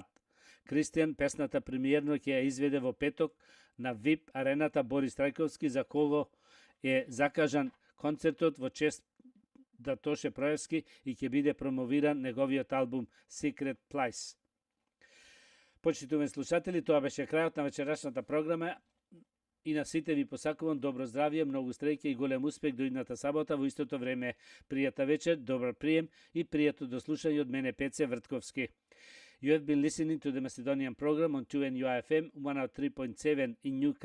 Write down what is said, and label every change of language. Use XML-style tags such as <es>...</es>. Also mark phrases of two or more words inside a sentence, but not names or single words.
<mk>Кристијан песната премиерно ќе ја изведе во петок на VIP арената Борис Трајковски, за кого е закажан концертот во чест да Тоше Проевски и ќе биде промовиран неговиот албум Secret Place. Почитувани слушатели, тоа беше крајот на вечерашната програма и на сите ви посакувам добро здравје, многу среќа и голем успех до идната сабота во истото време. Пријатна вечер, добар прием и пријатно до слушање од мене Пеце Вртковски.</mk> <en>You have been listening to the Macedonian program on 2NUFM 103.7 in Newcastle.</en>